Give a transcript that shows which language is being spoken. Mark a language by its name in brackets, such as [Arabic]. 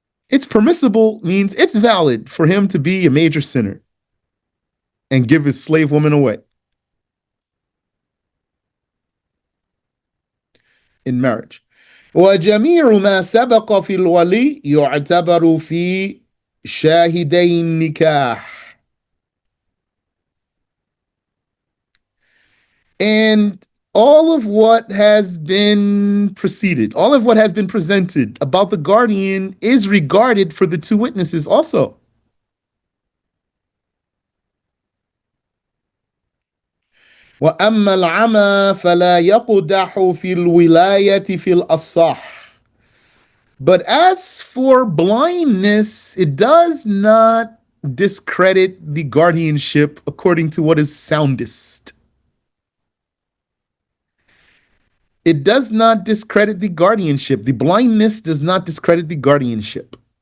[English] It's permissible means it's valid for him to be a major sinner and give his slave woman away in marriage. [Arabic] وجميع ما سبق في الولي يعتبر في شاهدي النكاح. [English] And all of what has been preceded, all of what has been presented about the guardian is regarded for the two witnesses also. [Arabic] وأما العمى فلا يقدح في الولاية في الأصح. [English] But as for blindness, it does not discredit the guardianship according to what is soundest. It does not discredit the guardianship. The blindness does not discredit the guardianship.